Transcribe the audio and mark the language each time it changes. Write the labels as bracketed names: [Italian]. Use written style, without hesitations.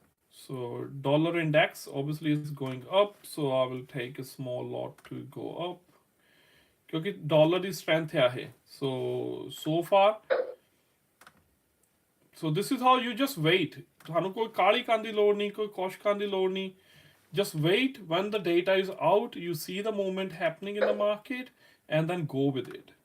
[English] So dollar index obviously is going up, so I will take a small lot to go up. Because dollar is strength here. So far, so this is how you just wait. [Punjabi] ਤੁਹਾਨੂੰ ਕੋਈ ਕਾਲੀ ਕਰਨ ਦੀ ਲੋੜ ਨਹੀਂ, ਕੋਈ ਕੁਛ ਕਰਨ ਦੀ ਲੋੜ ਨਹੀਂ. [English] Just wait. When the data is out, you see the movement happening in the market and then go with it.